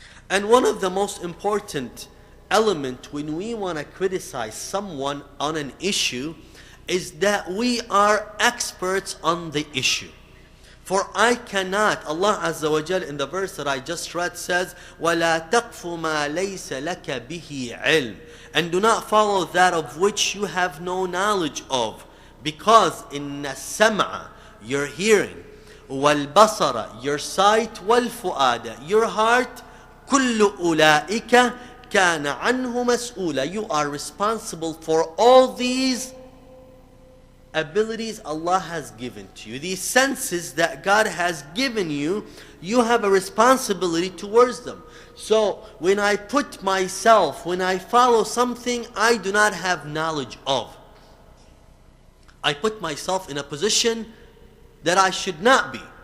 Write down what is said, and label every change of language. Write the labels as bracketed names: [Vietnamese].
[English] And one of the most important elements when we want to criticize someone on an issue is that we are experts on the issue. For I cannot, Allah Azza wa Jal in the verse that I just read says, [Arabic] وَلَا تَقْفُ مَا لَيْسَ لَكَ بِهِ عِلْمٍ, [English] and do not follow that of which you have no knowledge of. Because [Arabic] إِنَّ السَّمْعَ, [English] your hearing, [Arabic] وَالْبَصَرَ, [English] your sight, [Arabic] وَالْفُؤَادَ, [English] your heart, [Arabic] كُلُّ أُولَئِكَ كَانَ عَنْهُ مَسْئُولًا. [English] You are responsible for all these abilities Allah has given to you. These senses that God has given you, you have a responsibility towards them. So when I put myself, when I follow something I do not have knowledge of, I put myself in a position that I should not be.